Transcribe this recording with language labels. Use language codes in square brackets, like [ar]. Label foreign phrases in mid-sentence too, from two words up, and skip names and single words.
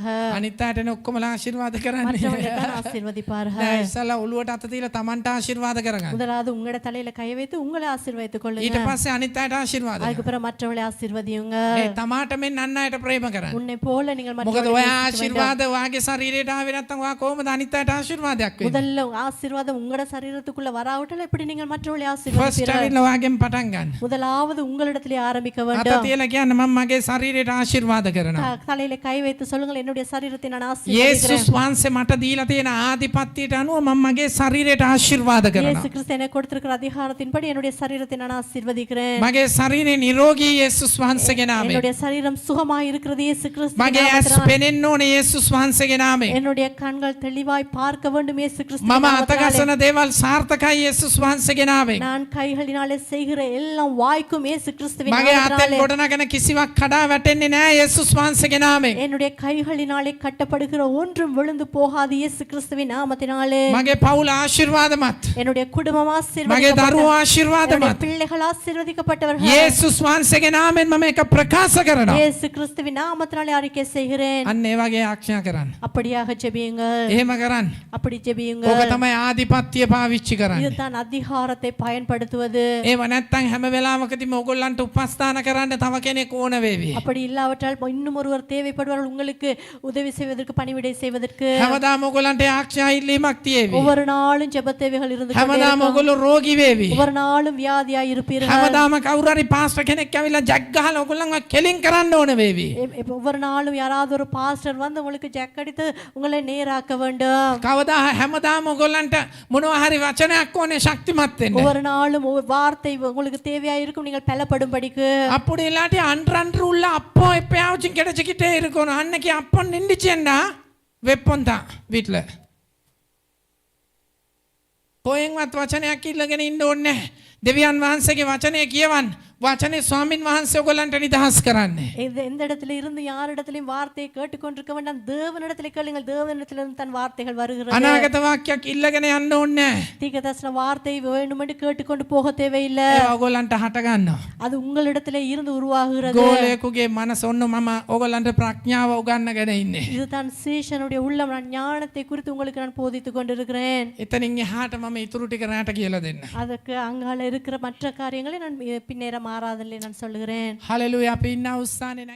[si] අනිත් අයට නේ ඔක්කොමලා ආශිර්වාද කරන්නේ. [ta] மற்றவர்களை தான் ஆசீர்வதிப்பார்கள். [si] නෑ ඉස්සලා ඔළුවට අත තියලා තමන්ට ආශිර්වාද කරගන්න. [ta] முதலாவது உங்களோட தலையில கை வைத்து உங்களை ஆசீர்வதித்துக் [si] ඊට [ta] கொள்ளுங்கள். [si] පස්සේ අනිත් අයට ආශිර්වාද [ta] அதுக்கு பிறகு மற்றவர்களை ஆசீர்வதியுங்கள். [si] ඒ තමාට මෙන් අන් අයට ප්‍රේම කරන්න. [ta] உன்னை போல நீங்கள் [si] මොකද [ta] மற்றவர்களை [si] ඔය [ta] நேசிக்க வேண்டும். [si] ආශිර්වාද වාගේ ශරීරයට ආවේ නැත්නම් ඔයා කොහොමද අනිත් අයට ආශිර්වාදයක් වෙන්නේ? [ta] முதல்ல ஆசீர்வாதம் உங்களோட சரீரத்துக்குள்ள வராவிட்டால் எப்படி நீங்கள் மற்றவர்களை [si] ෆස්ට් [ta] ஆசீர்வதிப்பீர்கள்? [si] ඇවිල්ලා වාගෙන් පටන් ගන්න. [ta] முதலாவது உங்களிடத்திலே ஆரம்பிக்க [si] අත [ta] வேண்டும். [si] තියලා කියන්න මම මගේ ශරීරයට ආශිර්වාද කරනවා. [ta] தலையில கை வைத்து சொல்லுங்கள், என்னுடைய சரீரத்தை நான் [si] යේසුස් [ta] ஆசீர்வதிக்கிறேன். [si] වහන්සේ මට දීලා තියෙන ආධිපත්‍යයට අනුව මම මගේ ශරීරයට ආශිර්වාද කරනවා. [ta] இயேசு கிறிஸ்து எனக்கு கொடுத்திருக்கிற அதிகாரத்தின்படி என்னுடைய சரீரத்தை நான் ஆசீர்வதிக்கிறேன். [si] මගේ ශරීරේ නිරෝගී යේසුස් වහන්සේගේ නාමයෙන්. [ta] என்னுடைய சரீரம் சுகமாய் இருக்கிறது இயேசு கிறிஸ்து [si] මගේ ඇස් පෙනෙන්න ඕනේ යේසුස් වහන්සේගේ නාමයෙන්. [ta] என்னுடைய கண்கள் தெளிவாய் பார்க்க வேண்டும் இயேசு கிறிஸ்து [si] මම අතගසන දේවල් සාර්ථකයි යේසුස් වහන්සේගේ නාමයෙන්. [ta] நான் கைகளினாலே செய்கிற எல்லாம் வாய்க்கும் இயேசு கிறிஸ்துவின் [si] මගේ අතෙන් [ta] நாமத்தினாலே. [si] ගොඩනගෙන කිසිවක් කඩා වැටෙන්නේ නැහැ යේසුස් වහන්සේගේ නාමයෙන්. [ta] என்னுடைய கைகளினாலே கட்டப்படுகிற ஒன்றும் விழுந்து போகாது இயேசு கிறிஸ்துவின் நாமத்தினாலே. [si] මගේ පවුල ආශිර්වාදමත්. [ta] என்னுடைய குடும்பம் [si] මගේ [ta] ஆசீர்வதிக்கப்பட்டது. [si] දරුවෝ [ta] என்னுடைய [si] ආශිර්වාදමත්. [ta] பிள்ளைகள் ஆசீர்வதிக்கப்பட்டவர்கள். [si] යේසුස් වහන්සේගේ නාමයෙන් මම ඒක ප්‍රකාශ කරනවා. [ta] இயேசு கிறிஸ்துவின் நாமத்தினாலே அறிக்கை செய்கிறேன். [si] අන්න ඒ වගේ ආඥා කරන්න. [ta] அப்படியாக ஜெபியுங்கள். [si] එහෙම කරන්න. [ta] அப்படி [si] ඕක [ta] ஜெபியுங்கள். [si] තමයි ආධිපත්‍ය පාවිච්චි කරන්නේ. [ta] இதுதான் அதிகாரத்தை பயன்படுத்துவது. [si] ඒව නැත්තම් හැම වෙලාවකදීම ඕගොල්ලන්ට උපස්ථාන කරන්න තව කෙනෙක් ඕන වේවි. [ta] அப்படி இல்லாவிட்டால் இன்னும் ஒருவர் தேவைப்படுவார்கள் உங்களுக்கு உதவி செய்வதற்கு, பணிவிடை செய்வதற்கு. [si] හැමදාම ඕගොල්ලන්ට ආඥා ඉල්ලීමක් තියෙවි. [ta] ஒவ்வொரு நாளும் ஜெப தேவைகள் இருந்து கொண்டே [si] හැමදාම [ta] இருக்கும். [si] ඕගොල්ලෝ රෝගී වේවි. [ta] ஒவ்வொரு நாளும் வியாதியாய் இருப்பீர்கள். [si] හැමදාම කවුරු හරි පාස්ටර් කෙනෙක් ඇවිල්ලා ජැක් ගහලා ඕගොල්ලන්ව කෙලින් කරන්න ඕන වේවි. [ta] ஒவ்வொரு நாளும் யாராவது ஒரு பாஸ்டர் வந்து உங்களுக்கு ஜெக் அடித்து உங்களை நேராக்க வேண்டும். [si] කවදා හැමදාම ඕගොල්ලන්ට මොනවා හරි වචනයක් ඕනේ ශක්තිමත් වෙන්න. [ta] ஒவ்வொரு நாளும் வார்த்தை உங்களுக்கு தேவையா இருக்கும், நீங்கள் பலப்படும்படிக்கு. அப்படி இல்லாட்டி அன்று உள்ள அப்போ எப்பயாச்சும் கிடைச்சிக்கிட்டே இருக்கணும். அன்னைக்கு அப்போ நின்றுச்சேன்னா வெப்பம் தான் வீட்டில். [si] කොහෙන්වත් වචනයක් ඉල්ලගෙන ඉන්න ඕනේ නැහැ. දෙවියන් වහන්සේගේ වචනය කියවන්න. වචනේ ස්වාමින් වහන්සේ ඔයගොල්ලන්ට නිදහස් කරන්නේ. [ta] எந்த இடத்துல இருந்து யாரிடத்திலும் வார்த்தையை கேட்டுக்கொண்டிருக்க வேண்டாம். தேவனிடத்தில் கேளுங்கள், தேவனிடத்திலிருந்து தன் வார்த்தைகள் வருகிறது. [si] අනාගත වාක්‍යයක් ඉල්ලගෙන යන්න ඕනේ නැහැ. [ta] தீர்க்கதரிசன வார்த்தை வேண்டும் என்று கேட்டுக்கொண்டு போக தேவையில்லை. [si] ඒවා ඔයගොල්ලන්ට හට ගන්නවා. [ta] அது உங்களிடத்திலே இருந்து உருவாகிறது. [si] ගෝලයෙකුගේ මනස ඔන්න මම ඔයගොල්ලන්ට ප්‍රඥාව උගන්වගෙන ඉන්නේ. [ta] இதுதான் சீஷனுடைய உள்ளம். நான் ஞானத்தை குறித்து உங்களுக்கு நான் போதித்துக் கொண்டிருக்கிறேன். [si] එතනින් එහාට මම ඉතුරු ටික රැට කියලා දෙන්න. [ta] அதற்கு அங்கால இருக்கிற மற்ற காரியங்களை நான் பின்னேற மாறாதல்ல நான் சொல்லுகிறேன். [si] හලෙලූයා අපි ඉන්න උස්සානේ